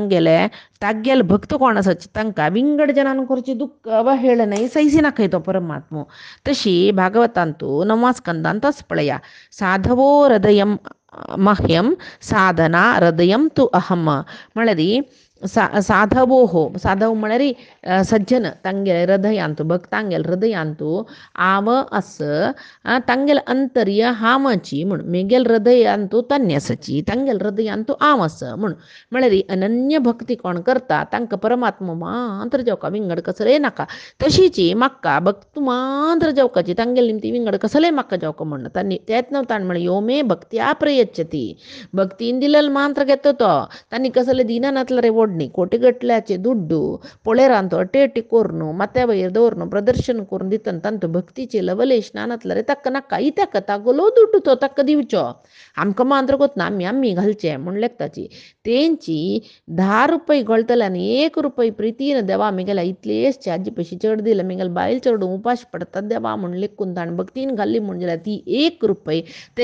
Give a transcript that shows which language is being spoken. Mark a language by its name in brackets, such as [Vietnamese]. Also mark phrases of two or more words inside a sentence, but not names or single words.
[Konkani] तागेले भक्त कोण आसात तांकां विंगड जनान करची दुख्ख अवहेळनय सैसिनाखय तो परमात्मो तशी भागवतांत 9व्या स्कंदांत तस पळया [Sanskrit] साधवो हृदयम मह्यम साधना हृदयम तु अहम [Konkani] म्हळ्यार साधव म्हळ्यार सज्जन तांगेले हृदयांत भक्तांगेले हृदयांत आव आस तांगेले अंतर्य हामची म्हूण मेगेल हृदयांत तन्यसची तांगेले हृदयांत आव आस म्हूण म्हळ्यार अनन्य भक्ती कोण करता तांकां परमात्मा मात्र जावका विंगड कसले नाका तशीची म्हाका भक्त मात्र जावकाची तांगेले निमती विंगड कसले म्हाका जावका म्हण तेच ताण म्हळ्यार [Sanskrit] यो मे भक्त्या प्रयच्छती [Konkani] भक्तीन दिलेले मात्र घेतो तो तांणी कसले दिनानातले रे ओडणी कोटिगटल्याचे दुड्डू पोळेरांत अटेटी कोरून माथ्या वयर दवरून प्रदर्शन करून दितना तांतू भक्तीचे लवलेश नानातले रे ताका नाका इत्याक तागोलो दुड्डू तो ताका दिवचो आमकां मात्र कोतना आमी घालचें म्हूण लेखताची तेंची 10 रुपये घोळतले आनी 1 रुपये प्रितीन देवा आमगेल्या इतलेच आजी पयशी चड दिले आमगेले बायल चडूं उपाश पडटात देवा म्हूण लेखून ताणें भक्तीन घाल्ली म्हूण जाल्यार ती 1 रुपये ते